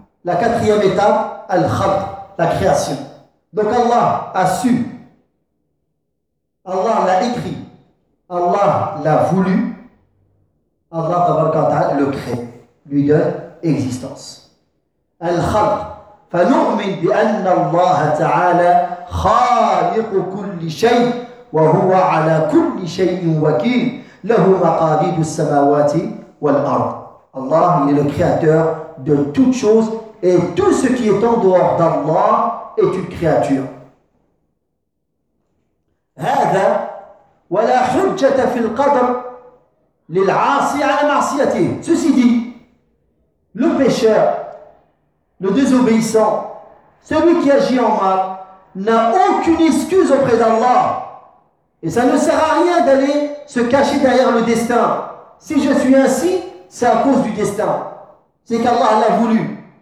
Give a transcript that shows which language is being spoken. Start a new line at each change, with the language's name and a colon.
French: La quatrième étape, الْخَلْقُ, la création. Donc Allah a su, Allah l'a écrit, Allah l'a voulu, Allah
Arabic: tabaraka wa ta'ala
French: le crée, lui donne existence.
Arabic: الْخَلْقُ. فنؤمن بأن الله تعالى خالق كل شيء وهو على كل شيء وكيل له مقاليد السماوات والأرض. الله هو
French: الكرياتور de toutes choses et tout ce qui est en dehors d'Allah est une créature.
Arabic: هذا ولا حجة في القدر للعاصي على معصيته.
French: Ceci dit, le pécheur, le désobéissant, celui qui agit en mal, n'a aucune excuse auprès d'Allah. Et ça ne sert à rien d'aller se cacher derrière le destin. Si je suis ainsi, c'est à cause du destin. C'est qu'Allah l'a voulu.